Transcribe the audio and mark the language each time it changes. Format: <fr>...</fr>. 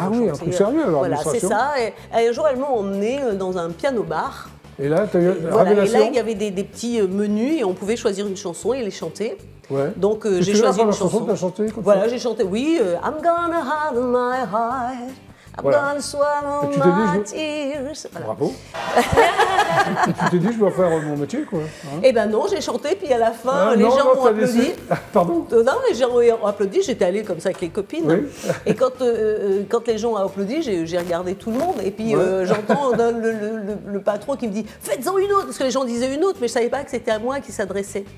<fr>chanter. Un truc sérieux alors, voilà, c'est ça. Et un jour, elles m'ont emmenée dans un piano-bar. Et là, tu as eu révélation. Et là, il y avait des petits menus et on pouvait choisir une chanson et les chanter. Ouais. Donc j'ai choisi une chanson. Tu as chanté comme voilà, j'ai chanté, oui,</fr> <en>I'm gonna hide my heart I'm gonna swallow my tears.</en> <fr>Voilà. Bravo. Et tu t'es dit, je dois faire mon métier, quoi. Hein? Eh ben non, j'ai chanté, puis à la fin, les gens ont applaudi. Pardon? Non, les gens ont applaudi, j'étais allée comme ça avec les copines. Oui. Et quand les gens ont applaudi, j'ai regardé tout le monde, et puis j'entends le patron qui me dit « Faites-en une autre !» Parce que les gens disaient une autre, mais je ne savais pas que c'était à moi qui s'adressait.</fr>